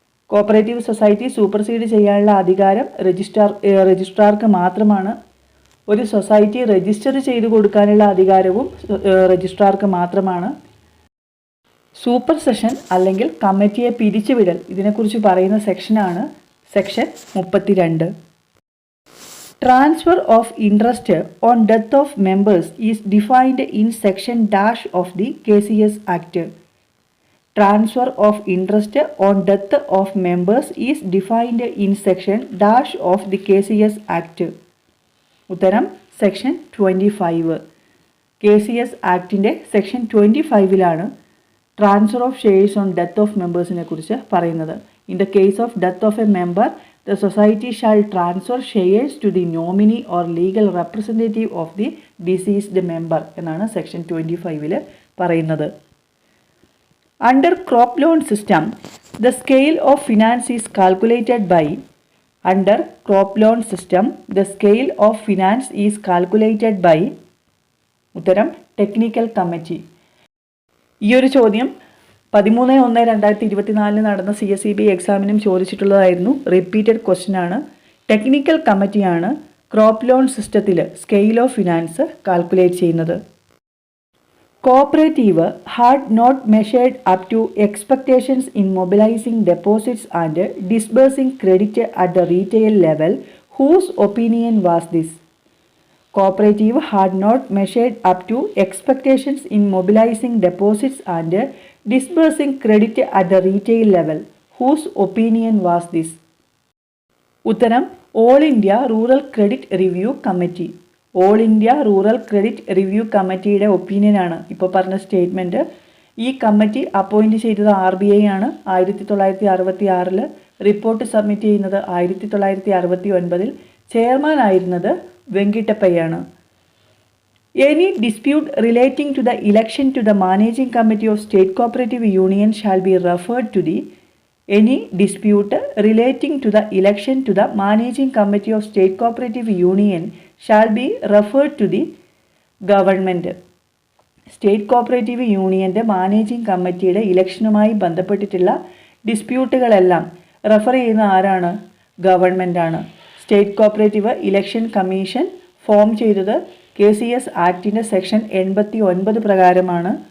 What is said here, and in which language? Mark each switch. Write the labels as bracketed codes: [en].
[ml] Cooperative society supersede ചെയ്യാനുള്ള അധികാരം രജിസ്ട്രാർക്ക് മാത്രമാണ്. ഒരു സൊസൈറ്റി രജിസ്റ്റർ ചെയ്ത് കൊടുക്കാനുള്ള അധികാരവും രജിസ്ട്രാർക്ക് മാത്രമാണ്. സൂപ്പർ സെഷൻ അല്ലെങ്കിൽ കമ്മിറ്റിയെ പിരിച്ചുവിടൽ ഇതിനെക്കുറിച്ച് പറയുന്ന സെക്ഷനാണ് section 32. [en] Transfer of interest on death of members is defined in section dash of the KCS Act. Transfer of interest on death of members is defined in section dash of the KCS Act. [ml] ഉത്തരം section 25. KCS ആക്ടിൻ്റെ section 25ലാണ് transfer of shares on death of മെമ്പേഴ്സിനെ കുറിച്ച് പറയുന്നത്. [en] in the case of death of a member the society shall transfer shares to the nominee or legal representative of the deceased member [ml] എന്നാണ് section 25 പറയുന്നത്. [en] Under crop loan system, the scale of finance is calculated by Under crop loan system, the scale of finance is calculated by [ml] ഉത്തരം technical committee. ഈ ഒരു ചോദ്യം 13/1/2024 നടന്ന CSEB എക്സാമിനും ചോദിച്ചിട്ടുള്ളതായിരുന്നു. Repeated question ആണ്. Technical കമ്മിറ്റിയാണ് crop loan സിസ്റ്റത്തിൽ scale of finance calculate ചെയ്യുന്നത്. [en] Cooperative had not measured up to expectations in mobilizing deposits and disbursing credit at the retail level. Whose opinion was this? Cooperative had not measured up to expectations in mobilizing deposits and disbursing credit at the retail level. Whose opinion was this? [ml] ഉത്തരം all India rural credit review committee. All India rural credit review കമ്മിറ്റിയുടെ ഒപ്പീനിയനാണ് ഇപ്പോൾ പറഞ്ഞ statement. ഈ committee appoint ചെയ്തത് RBI ആണ്. 1966 report submit ചെയ്യുന്നത് 1969. Chairman ആയിരുന്നത് വെങ്കിട്ടപ്പയ്യാണ്. [en] Any dispute relating to the election to the managing committee of state cooperative union shall be referred to the Any dispute relating to the election to the managing committee of state cooperative union shall be referred to the government. [ml] State cooperative യൂണിയൻ്റെ managing കമ്മിറ്റിയുടെ ഇലക്ഷനുമായി ബന്ധപ്പെട്ടിട്ടുള്ള ഡിസ്പ്യൂട്ടുകളെല്ലാം refer ചെയ്യുന്ന ആരാണ്? ഗവൺമെൻറ്റാണ്. State cooperative election commission form ചെയ്തത് KCS ആക്ടിൻ്റെ section 89 പ്രകാരമാണ്.